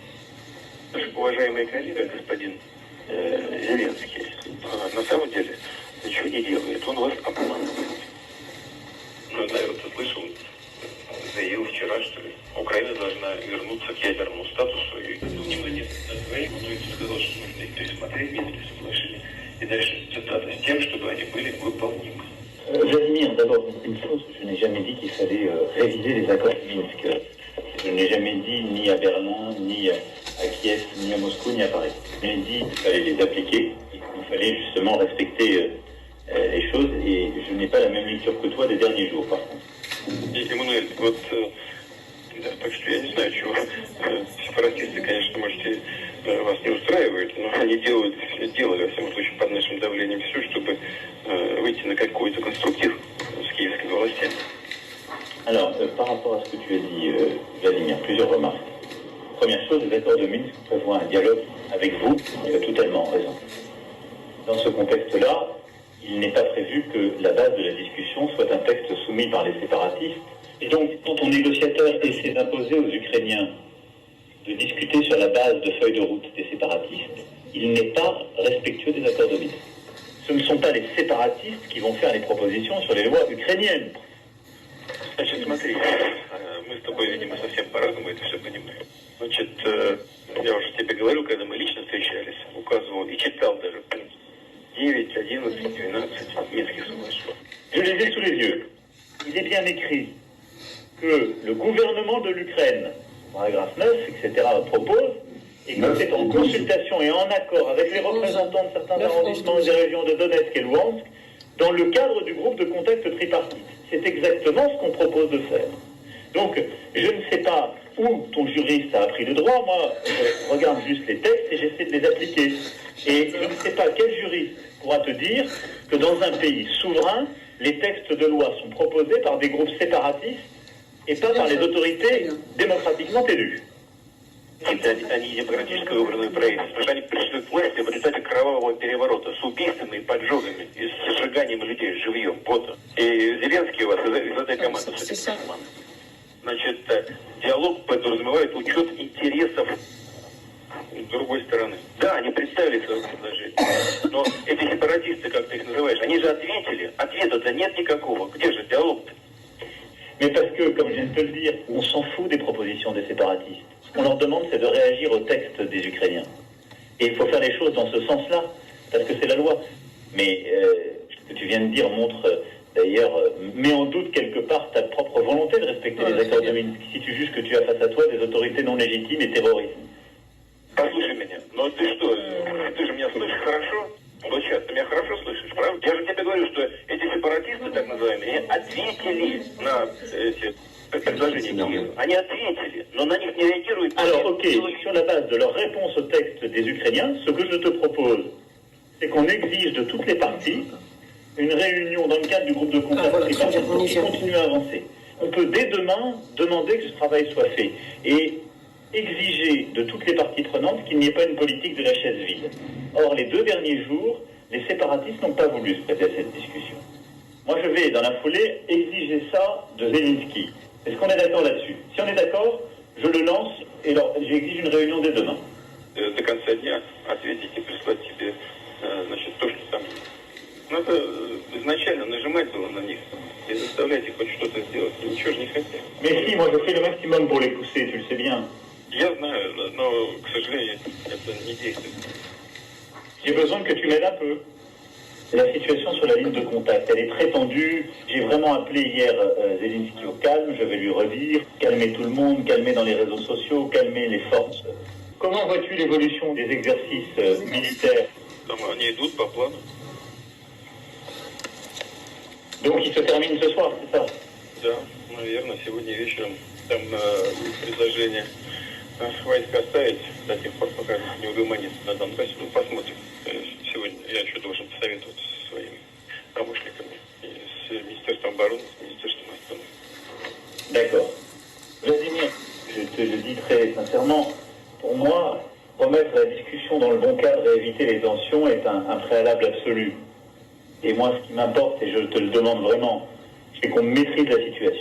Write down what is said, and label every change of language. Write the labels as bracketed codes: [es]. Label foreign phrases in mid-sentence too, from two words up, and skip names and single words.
[ru] Наш уважаемый коллега, господин Зеленский, на самом деле ничего не делает, он вас обманывает. Ну, наверное, ты слышал, заявил вчера, что Украина должна вернуться к ядерному статусу. И немного нет своих, но и сказал, что нужно их пересмотреть Минские соглашения. И дальше цитата с тем, чтобы они были выполнимы. [fr] Vladimir, d'abord, une chose, je n'ai jamais dit qu'il fallait réviser les accords de Minsk. Je n'ai jamais dit ni à Berlin, ni à Kiev, ni à Moscou, ni à Paris. J'ai dit qu'il fallait les appliquer, il fallait justement respecter les choses, et je n'ai pas la même lecture que toi des derniers jours, par contre. [ru] Эммануэль, вот, да, так что я не знаю, чего. Сепаратисты, конечно, можете, вас не устраивают, но они делали, во всяком случае, под нашим давлением все, чтобы выйти на какой-то конструктив с киевскими властями. [fr] Alors, par rapport à ce que tu as dit, Vladimir, plusieurs remarques. Première chose, les accords de Minsk prévoient un dialogue avec vous, tu as totalement raison. Dans ce contexte-là, il n'est pas prévu que la base de la discussion soit un texte soumis par les séparatistes. Et donc, quand ton négociateur essaie d'imposer aux Ukrainiens de discuter sur la base de feuilles de route des séparatistes, il n'est pas respectueux des accords de Minsk. Ce ne sont pas les séparatistes qui vont faire les propositions sur les lois ukrainiennes. [ru] Значит, смотри, мы с тобой, видимо, совсем по-разному это все понимаем. Значит, я уже тебе говорил, когда мы лично встречались, указывал и читал даже 9, 11, 12 Минских соглашений. [fr] Je les ai sous les yeux. Il est bien écrit que le gouvernement de l'Ukraine, paragraphe 9, etc., propose, et que c'est en consultation et en accord avec les représentants de certains arrondissements et des régions de Donetsk et Luhansk, dans le cadre du groupe de contact tripartite. C'est exactement ce qu'on propose de faire. Donc, je ne sais pas où ton juriste a appris le droit. Moi, je regarde juste les textes et j'essaie de les appliquer. Et je ne sais pas quel juriste pourra te dire que dans un pays souverain, les textes de loi sont proposés par des groupes séparatistes et pas par les autorités démocratiquement élues. [ru] Они демократически выбранные правительства. Они пришли к власти в результате кровавого переворота с убийствами, поджогами и с сжиганием людей живьем. Вот. И Зеленский у вас из этой команды. Значит, диалог подразумевает учет интересов другой стороны. Да, они представили свое предложение. Но эти сепаратисты, как ты их называешь, они же ответили. Ответа-то нет никакого. Где же диалог-то? [fr] Mais parce que, comme je viens de te le dire, on s'en fout des propositions des séparatistes. Ce qu'on leur demande, c'est de réagir au texte des Ukrainiens. Et il faut faire les choses dans ce sens-là, parce que c'est la loi. Mais ce que tu viens de dire montre, d'ailleurs, met en doute quelque part ta propre volonté de respecter les accords de Minsk, si tu juges que tu as face à toi des autorités non légitimes et terroristes. [ru] Послушай меня, но ты что, ты же меня слышишь хорошо? Вот сейчас ты меня хорошо слышишь, правда? Я же тебе говорю, что эти сепаратисты, так называемые, они ответили на эти предложения Киева. Они ответили, но на них не réagiруют. [fr] Alors, ok, sur la base de leur réponse au texte des Ukrainiens, ce que je te propose, c'est qu'on exige de toutes les parties une réunion dans le cadre du groupe de contact pour qu'ils continuent à avancer. On peut dès demain demander que ce travail soit fait. Et exiger de toutes les parties prenantes qu'il n'y ait pas une politique de la chaise vide. Or, les 2 derniers jours, les séparatistes n'ont pas voulu se prêter à cette discussion. Moi, je vais, dans la foulée, exiger ça de Zelensky. Est-ce qu'on est d'accord là-dessus? Si on est d'accord, je le lance et j'exige une réunion dès demain. [ru] До конца дня ответить и прислать тебе, значит, то, что там. Надо изначально нажимать было на них и заставлять их хоть что-то сделать. И ничего же не хотят. [fr] Mais si, moi, je fais le maximum pour les pousser, tu le sais bien. [ru] Я знаю, но, к сожалению, это не действует. [fr] J'ai besoin que tu m'aides un peu. La situation sur la ligne de contact, elle est très tendue. J'ai vraiment appelé hier Zelensky au calme, je vais lui redire. Calmer tout le monde, calmer dans les réseaux sociaux, calmer les forces. Comment vois-tu l'évolution des exercices militaires? [ru] Там они идут по плану. [fr] Donc il se termine ce soir, c'est ça? [ru] Да, наверное, сегодня вечером там предложение войск оставить до тех пор, пока не угомонится на Донбассе. Ну, посмотрим. Сегодня я еще должен посоветоваться со своими промышленниками, и с Министерством обороны, с Министерством обороны. [fr] D'accord. Vladimir, je te le dis très sincèrement, pour moi, remettre la discussion dans le bon cadre et éviter les tensions est un préalable absolu. Et moi, ce qui m'importe, et je te le demande vraiment, c'est qu'on maîtrise la situation.